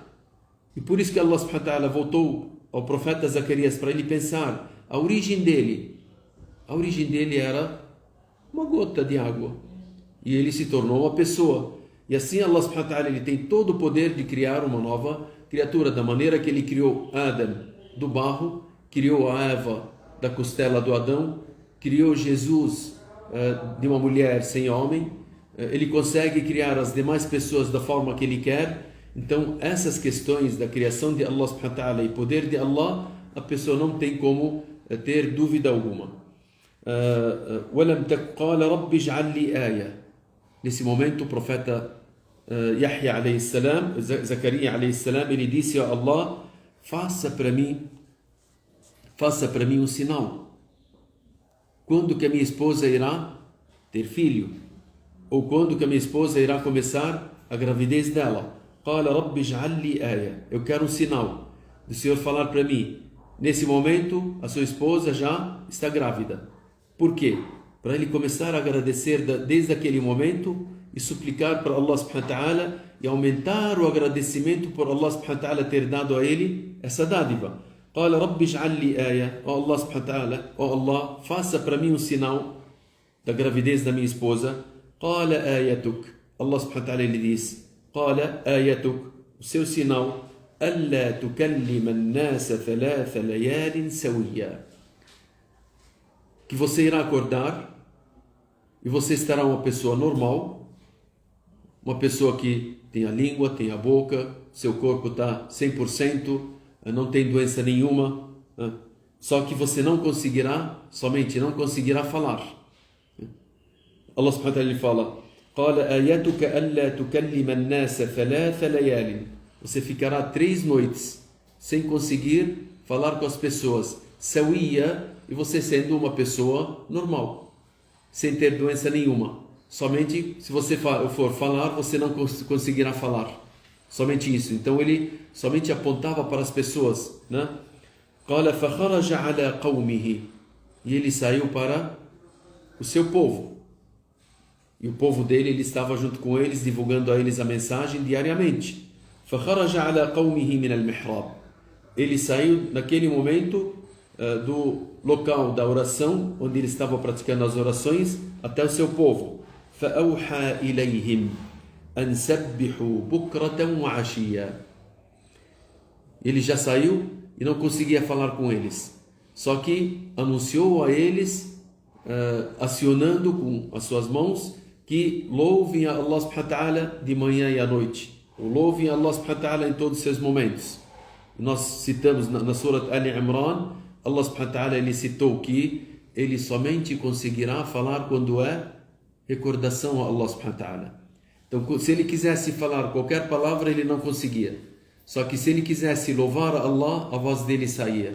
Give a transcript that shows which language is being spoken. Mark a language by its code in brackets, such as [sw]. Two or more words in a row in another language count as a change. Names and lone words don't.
[pt] E por isso que Allah [ar] سبحانه وتعالى [pt] voltou ao profeta Zacarias para ele pensar a origem dele. A origem dele era uma gota de água, e ele se tornou uma pessoa. E assim Allah [ar] سبحانه وتعالى, [pt] ele tem todo o poder de criar uma nova criatura, da maneira que ele criou Adam do barro, criou a Eva da costela do Adão, criou Jesus de uma mulher sem homem. Ele consegue criar as demais pessoas da forma que ele quer. Então, essas questões da criação de Allah [ar] سبحانه وتعالى [pt] e poder de Allah, a pessoa não tem como ter dúvida alguma. Nesse momento, o profeta Yahya [ar] عليه السلام, [pt] Zacarias [ar] عليه السلام, [pt] ele disse a Allah: faça para mim um sinal. Quando que a minha esposa irá ter filho? Ou quando que a minha esposa irá começar a gravidez dela? [ar] قال رب اجعل لي آية. [pt] Eu quero um sinal do Senhor falar para mim: nesse momento a sua esposa já está grávida. Por quê? Para ele começar a agradecer desde aquele momento e suplicar para Allah [ar] سبحانه وتعالى [pt] e aumentar o agradecimento por Allah [ar] سبحانه وتعالى [pt] ter dado a ele essa dádiva. [ar] قال رب اجعل لي آية. Ó الله سبحانه وتعالى, ó Allah, [pt] faça para mim um sinal da gravidez da minha esposa. [ar] قال آيتك. الله سبحانه وتعالى, [pt] ele disse: [ar] قال آيتك, [pt] o seu sinal, [ar] ألا تكلم الناس ثلاث ليال سويا. [pt] Que você irá acordar e você estará uma pessoa normal, uma pessoa que tem a língua, tem a boca, seu corpo está 100%, não tem doença nenhuma, só que você não conseguirá falar. [ar] الله سبحانه وتعالى fala: قال آيتك ألا تكلم الناس ثلاث ليال. [pt] Você ficará 3 noites sem conseguir falar com as pessoas. Sawiya, e você sendo uma pessoa normal, sem ter doença nenhuma. Somente se você for falar, você não conseguirá falar. Somente isso. Então ele somente apontava para as pessoas, né? [ar] قال فخرج على قومه, [pt] e ele saiu para o seu povo. E o povo dele, ele estava junto com eles, divulgando a eles a mensagem diariamente. [ar] فخرج على قومه من المحراب. [pt] Ele saiu naquele momento do local da oração, onde ele estava praticando as orações, até o seu povo. [ar] فأوحى إليهم أن سبحوا بكرة وعشيا. [pt] Ele já saiu e não conseguia falar com eles. Só que anunciou a eles, acionando com as suas mãos, que louvem a Allah [ar] سبحانه وتعالى [pt] de manhã e à noite. Louvem a Allah [ar] سبحانه وتعالى [pt] em todos os seus momentos. Nós citamos na Surah Ali Imran, Allah [ar] سبحانه وتعالى [pt] ele citou que ele somente conseguirá falar quando é recordação a Allah [ar] سبحانه وتعالى. [pt] Então, se ele quisesse falar qualquer palavra, ele não conseguia. Só que se ele quisesse louvar a Allah, a voz dele saía.